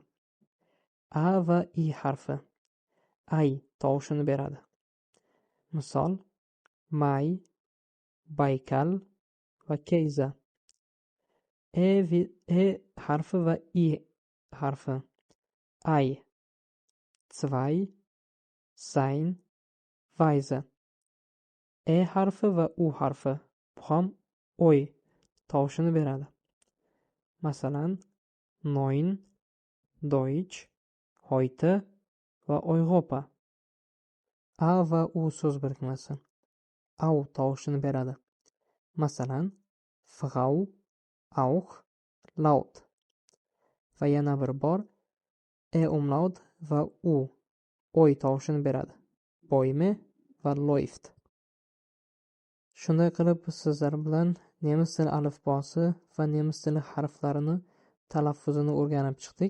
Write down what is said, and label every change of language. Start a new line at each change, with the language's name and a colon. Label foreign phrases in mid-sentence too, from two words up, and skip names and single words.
Uzbek: A va I harfi ay tovushini beradi. Misol, May, Baykal va Keyza. E harfi va I harfi ay,
German: zwei, sein, weise.
Uzbek: E harfi va U harfi bu ham o'y tovushini beradi. Masalan,
German: neun, Deutsch, heute va Europa.
Uzbek: A va U so'z birikmasi au tovushini beradi. Masalan,
German: Frau, auch, laut.
Uzbek: Va yana bir bor E umlaut va U o'y tovushini beradi.
German: Bäume va läuft.
Uzbek: Shunday qilib biz sizlar bilan nemis tili alifbosi va nemis tili harflarini talaffuzini o'rganib chiqdik.